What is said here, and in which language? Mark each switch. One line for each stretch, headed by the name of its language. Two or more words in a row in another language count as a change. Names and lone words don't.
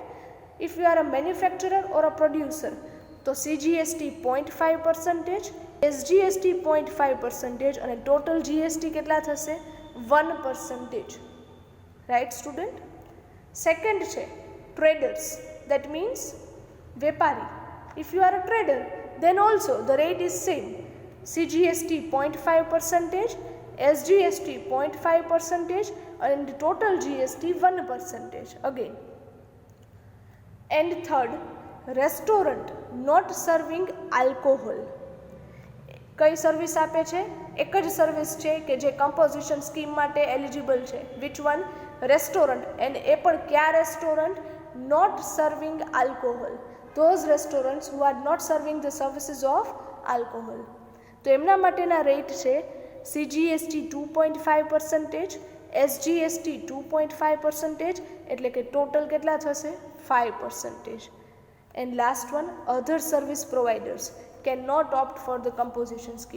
English: If you are a manufacturer or a producer તો સીજીએસટી 0.5%, એસજીએસટી 0.5% અને total GST
Gujarati: કેટલા થશે?
English: 1%, right student? સેકન્ડ છે traders, that means વેપારી. if you are a trader then also the rate is same. CGST 0.5%, SGST 0.5% and total GST 1% again. And third, restaurant not serving alcohol.
Gujarati: કઈ સર્વિસ આપે છે? એક જ સર્વિસ છે કે જે
English: composition scheme
Gujarati: માટે એલિજિબલ છે.
English: Which one? Restaurant. And
Gujarati: એ પણ ક્યાં
English: રેસ્ટોરન્ટ? not serving alcohol. those restaurants who are not serving the services of alcohol.
Gujarati: તો એમના માટેના રેટ છે CGST 2.5%, SGST 2.5%, એટલે કે ટોટલ કેટલા થશે? 5%.
English: And last one, other service providers cannot opt for the composition scheme.